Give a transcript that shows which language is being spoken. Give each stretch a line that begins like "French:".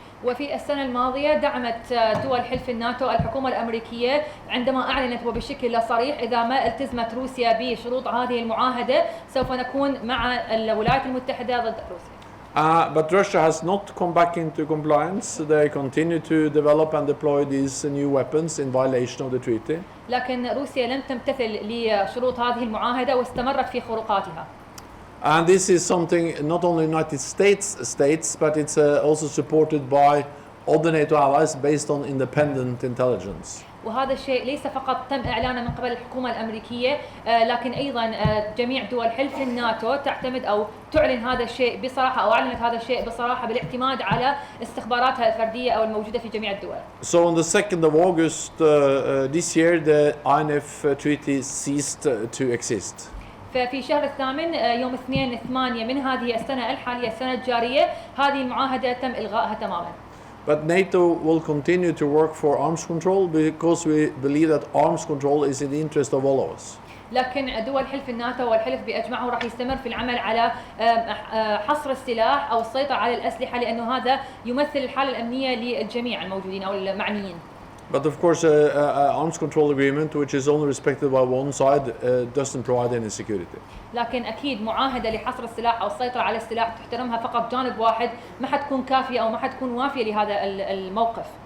Arabic: وفي السنة الماضية دعمت دول حلف الناتو الحكومة الأمريكية عندما أعلنت وبشكل صريح إذا ما التزمت روسيا بشروط هذه المعاهدة سوف نكون مع الولايات المتحدة ضد روسيا.
English: But Russia has not come back into compliance. They continue to develop and deploy these new weapons in violation of the treaty.
Arabic: لكن روسيا لم تمتثل لشروط هذه المعاهدة واستمرت في خروقاتها.
English: And this is something not only United States states, but it's also supported by other NATO allies based on independent intelligence.
Arabic: وهذا الشيء ليس فقط تم إعلانه من قبل الحكومة الأمريكية، لكن أيضا جميع دول حلف الناتو تعتمد أو تعلن هذا الشيء بصراحة أو أعلنت هذا الشيء بصراحة بالاعتماد على استخباراتها الفردية أو الموجودة في جميع الدول.
English: So on the 2nd of August this year, the INF treaty ceased to exist.
Arabic: ففي شهر الثامن يوم 2/8 من هذه السنة الحالية السنة الجارية هذه المعاهدة تم إلغائها تماما.
English: But NATO will continue to work for arms control because we believe that arms control is in the interest of all of us.
Arabic: لكن دول حلف الناتو والحلف بأجمعه راح يستمر في العمل على حصر السلاح أو السيطرة على الأسلحة لأنه هذا يمثل الحالة الأمنية للجميع الموجودين أو المعنيين.
English: But of course, arms control agreement, which is only respected by one side, doesn't provide any security.
Arabic: لكن أكيد معاهدة لحصر السلاح أو السيطرة على السلاح تحترمها فقط جانب واحد ما حتكون كافية أو ما حتكون وافية لهذا الموقف.